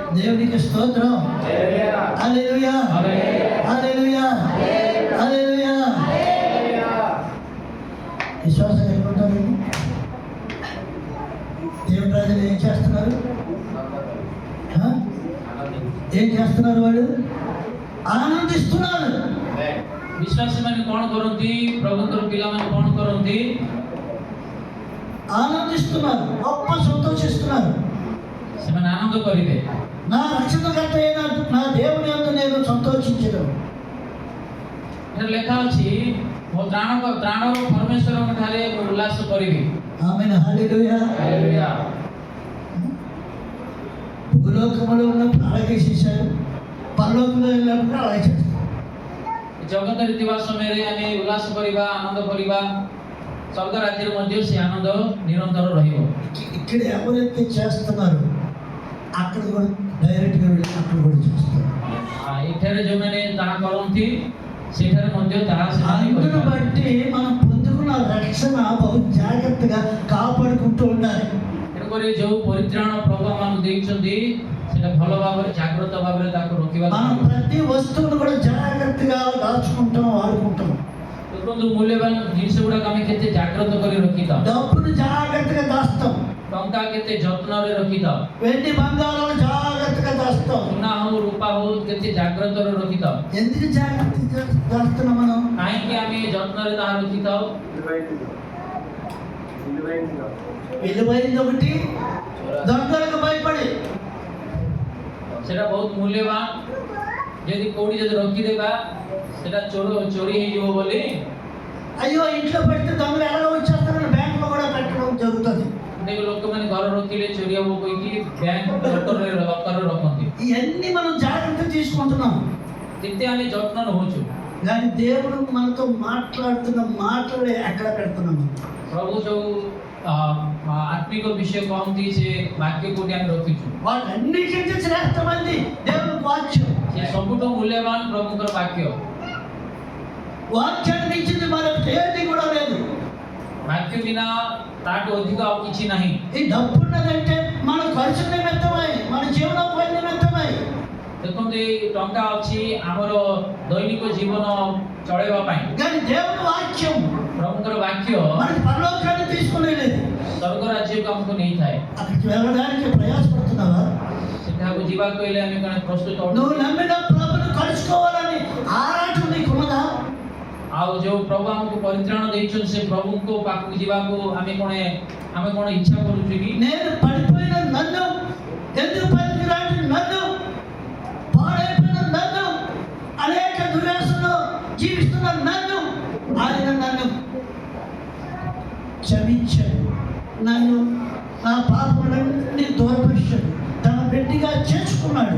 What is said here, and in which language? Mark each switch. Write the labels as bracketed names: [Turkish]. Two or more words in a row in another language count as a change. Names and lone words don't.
[Telugu] దేవునికి స్తోత్రం. హల్లెలూయా, హల్లెలూయా, హల్లెలూయా. విశ్వాసం ఎక్కడుంటారు? దేవుని రాజులు ఏం చేస్తున్నారు? ఏం చేస్తున్నారు? వాళ్ళు ఆనందిస్తున్నారు. [Odia] ବିଶ୍ୱାସୀ ମାନେ କଣ କରନ୍ତି? ପ୍ରଭୁଙ୍କର ପିଲାମାନେ କଣ କରନ୍ତି? [Telugu] ఆనందిస్తున్నారు, గొప్ప సంతోషిస్తున్నారు. [Odia] ସେମାନେ ଆନନ୍ଦ କରିବେ। [Telugu] నా రక్షణకర్త అయిన నా దేవుని యందు నేను సంతోషించెదను. [Odia] ଏଠାରେ ଲେଖା ଅଛି, ମୋ ତ୍ରାଣର ପରମେଶ୍ୱରଙ୍କ ଠାରେ ମୁଁ ଉଲ୍ଲାସ କରିବି। [Telugu] ఆమేన్, హల్లెలూయా. భూలోకములో ఉన్నప్పుడు అలాగే చేశారు, పరలోకంలో వెళ్ళినప్పుడు అలాగే చేస్తారు. [Odia] ଜଗତରେ ଥିବା ସମୟରେ ଆମେ ଉଲ୍ଲାସ କରିବା, ଆନନ୍ଦ କରିବା। ସ୍ୱର୍ଗ ରାଜ୍ୟରେ ମଧ୍ୟ ସେ ଆନନ୍ଦ ନିରନ୍ତର ରହିବ। [Telugu] ఇక్కడ ఎవరైతే చేస్తున్నారో అక్కడ కూడా డైరెక్ట్గా వెళ్ళి అక్కడ కూడా చేస్తారు. [Odia] ଏଠାରେ ଯେଉଁମାନେ ତାହା କରନ୍ତି ସେଠାରେ ମଧ୍ୟ ତାହା ସେମାନେ [Telugu] అందును [Odia] କରିଥାନ୍ତି। [Telugu] బట్టి మనం పొందుకున్న రక్షణ బహు జాగ్రత్తగా కాపాడుకుంటూ ఉండాలి. [Odia] ତେଣୁକରି ଯେଉଁ ପରିତ୍ରାଣ ପ୍ରଭୁ ଆମକୁ ଦେଇଛନ୍ତି ସେଟା ଭଲ ଭାବରେ ଜାଗ୍ରତ ଭାବରେ ତାକୁ ରଖିବା। [Telugu] మనం ప్రతి వస్తువును కూడా జాగ్రత్తగా దాచుకుంటాం, వాడుకుంటాం. [Odia] ଦେଖନ୍ତୁ ମୂଲ୍ୟବାନ ଜିନିଷ ଗୁଡାକ ଆମେ କେତେ ଜାଗ୍ରତ କରି ରଖିଥାଉ। [Telugu] డబ్బును జాగ్రత్తగా దాస్తాం, [Odia] ଟଙ୍କା କେତେ ଯତ୍ନରେ ରଖିଥାଉ। [Telugu] వెండి బంగారాలు జాగ్రత్తగా దాస్తాం. [Odia] ସୁନା ହଉ ରୂପା ହଉ କେତେ ଜାଗ୍ରତରେ ରଖିଥାଉ। [Telugu] ఎందుకు జాగ్రత్తగా దాస్తున్నాం? మనం [Odia] କାହିଁକି ଆମେ ଯତ୍ନରେ ତାହା ରଖିଥାଉ? [Telugu] విలువైనది ఒకటి, దొంగలకు భయపడి. [Odia] ସେଟା ବହୁତ ମୂଲ୍ୟବାନ। ଯଦି କୋଉଠି ଯଦି ରଖିଦେବା ସେଟା ଚୋରି ହେଇଯିବ ବୋଲି [Telugu] అయ్యో ఇంట్లో పెడితే దొంగలు ఎలా వచ్చేస్తారని బ్యాంకులో కూడా పెట్టడం జరుగుతుంది. [Odia] ଅନେକ ଲୋକମାନେ ଘର ରଖିଲେ ଚୋରି ହବ କହିକି [English] bank locker-re [Odia] ରଖନ୍ତି। [Telugu] ఇవన్నీ మనం జాగ్రత్త తీసుకుంటున్నాం, [Odia] ଯେତେ ଆମେ ଯତ୍ନ ରହୁଛୁ, [Telugu] కానీ దేవుడు మనతో మాట్లాడుతున్న మాటలు ఎక్కడ పెడుతున్నాము? [Odia] ପ୍ରଭୁ ଯୋଉ ଆତ୍ମିକ ବିଷୟ କହନ୍ତି ସେ ବାକ୍ୟ କୋଉଠି ଆମେ ରଖିଛୁ। [Telugu] వాటన్నిటికంటే శ్రేష్టమైంది దేవుని వాక్యం. [Odia] ସେ ସବୁଠୁ ମୂଲ୍ୟବାନ ପ୍ରଭୁଙ୍କର ବାକ୍ୟ। [Telugu] వాక్యాన్ని మించింది మరొకటి ఏది కూడా లేదు. [Odia] ବାକ୍ୟ ବିନା ତାଠୁ ଅଧିକ ଆଉ କିଛି ନାହିଁ। [Telugu] ఈ డబ్బు ఉన్నదంటే మన ఖర్చు నిమిత్తమై, మన జీవనోపాధి నిమిత్తమై. [Odia] ଦେଖନ୍ତୁ ଏଇ ଟଙ୍କା ଅଛି ଆମର ଦୈନିକ ଜୀବନ ଚଳେଇବା ପାଇଁ। [Telugu] కానీ దేవుని వాక్యం [Odia] ପ୍ରଭୁଙ୍କର ବାକ୍ୟ [Telugu] మనకి పరలోకాన్ని తీసుకుని లేదు. [Odia] ସ୍ୱର୍ଗ ରାଜ୍ୟକୁ ଆମକୁ ନେଇଥାଏ। [Telugu] అక్కడికి వెళ్ళడానికి ప్రయాసపడుతున్నావా? [Odia] ସେଠାକୁ ଯିବାକୁ ହେଲେ ଆମେ କଣ ପ୍ରସ୍ତୁତ [Telugu] నువ్వు [Odia] ଅଛୁ? [Telugu] నమ్మిన ప్రభుని కలుసుకోవాలని ఆరాటం నీకున్నదా? [Odia] ଆଉ ଯୋଉ ପ୍ରଭୁ ଆମକୁ ପରିତ୍ରାଣ ଦେଇଛନ୍ତି ସେ ପ୍ରଭୁଙ୍କ ପାଖକୁ ଯିବାକୁ ଆମେ କଣ ଇଚ୍ଛା କରୁଛୁ କି? [Telugu] నేను పడిపోయిన నన్ను, ఎందుకు పనికిరాని నన్ను, పాడైపోయిన నన్ను, అనేక దుర్వ్యాసంలో జీవిస్తున్న నన్ను ఆయన నన్ను క్షమించాడు, నన్ను నా పాపములన్నీ దూరపరిచాడు, తన బిడ్డగా చేసుకున్నాడు.